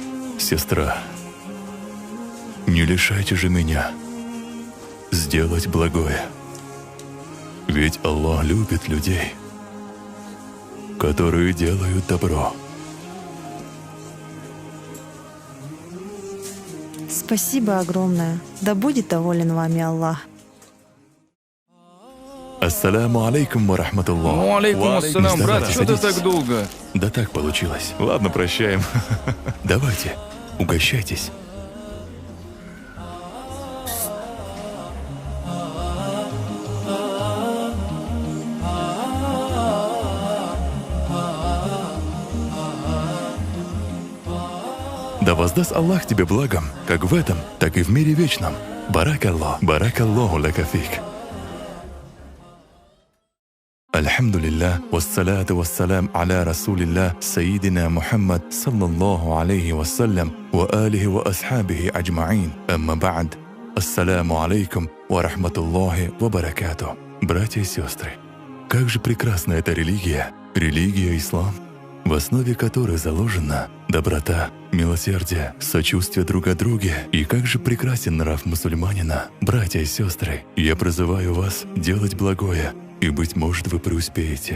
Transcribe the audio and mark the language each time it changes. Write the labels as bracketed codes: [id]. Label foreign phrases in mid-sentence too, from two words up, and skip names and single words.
[ru] Сестра, не лишайте же меня сделать благое. Ведь Аллах любит людей, которые делают добро. Спасибо огромное. Да будет доволен вами Аллах. [ar] السلام عليكم ورحمة الله. عليكم السلام, [ru] брат, что ты так долго? Да так получилось. Ладно, прощаем. Давайте, угощайтесь. Да воздаст Аллах тебе благом, как в этом, так и в мире вечном. [ar] Баракаллах, بارك الله لك فيك. الحمد لله والصلاة والسلام على رسول الله سيدنا محمد صلى الله عليه وسلم وعلى آله وأصحابه أجمعين. أما بعد. السلام عليكم ورحمة الله وبركاته. [ru] Братья и сестры, как же прекрасна эта религия, религия ислам, в основе которой заложена доброта, милосердие, сочувствие друг о друге. И как же прекрасен нрав мусульманина. Братья и сестры, я призываю вас делать благое, и, быть может, вы преуспеете.